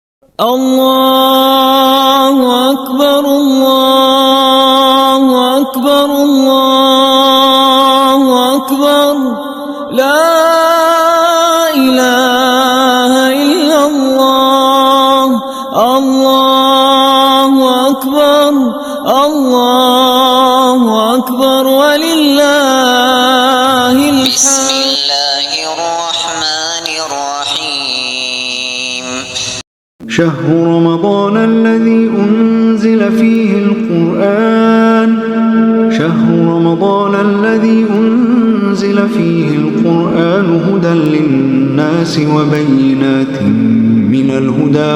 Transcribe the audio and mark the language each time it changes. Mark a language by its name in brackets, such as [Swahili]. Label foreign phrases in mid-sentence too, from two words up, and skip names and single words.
[Arabic] اللہ اکبر اللہ اکبر اللہ اکبر لا الہ الا اللہ اللہ اکبر اللہ اکبر وللہ بسم الحمد اللہ الرحمن الرحیم شهر رمضان الذي أنزل فيه القرآن هدى للناس وبينات من الهدى